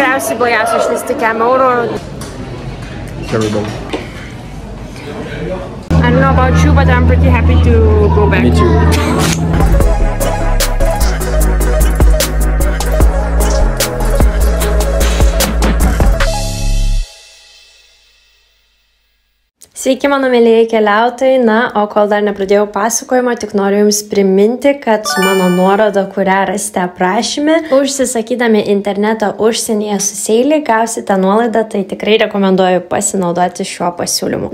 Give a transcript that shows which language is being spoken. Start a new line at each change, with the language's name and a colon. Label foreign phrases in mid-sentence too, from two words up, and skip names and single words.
Lithuanian: blogiausia iš kem eurų.
English: Terrible. I don't know about you, but I'm pretty happy to go back. Me too.
Lithuanian: Sveiki, mano mėlyje keliautojai. Na, o kol dar nepradėjau pasakojimo, tik noriu Jums priminti, kad su mano nuoroda, kurią rasite aprašyme, užsisakydami internetą užsienyje su Seilį, gausite nuolaidą, tai tikrai rekomenduoju pasinaudoti šiuo pasiūlymu.